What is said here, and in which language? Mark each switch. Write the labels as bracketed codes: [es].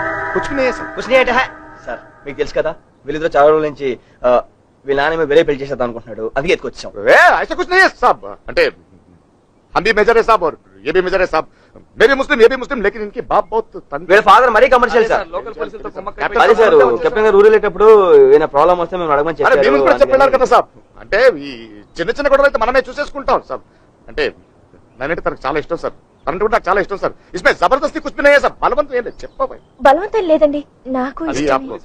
[te] Sir మీకు తెలుసు కదా వీళ్ళిద్దరు చాలా రోజుల నుంచి వీళ్ళ నాన్న వేరే పెళ్లి చేసేద్దాం అనుకుంటున్నాడు. అది ఎత్తుకొచ్చాం. [hi] ऐसा कुछ नहीं है साहब. అంటే हम भी मेजर है साहब और ये भी मेजर है साहब. मैं भी मुस्लिम ये भी मुस्लिम लेकिन इनके बाप बहुत [te] వీళ్ళ ఫాదర్ మరీ కమర్షియల్ సార్. అది సార్ కెప్టెన్ గారు ఊరు వెళ్ళేటప్పుడు ఏమైనా ప్రాబ్లం వస్తే మేము అడగమని అరే మేము కూడా చెప్పారు. చెప్పారు కదా సాబ్. అంటే ఈ చిన్న చిన్న గొడవలు అయితే మనమే చూసేసుకుంటాం సాబ్. అంటే నేనంటే తనకు చాలా ఇష్టం సార్. తనంటే కూడా నాకు చాలా ఇష్టం సార్. [hi] ఇస్మే జబర్దస్తి కుछ भी नहीं है సార్. [te] బలవంతం ఏం లేదు. చెప్పాయి బలవంతం లేదండి, నాకు ఇష్టం.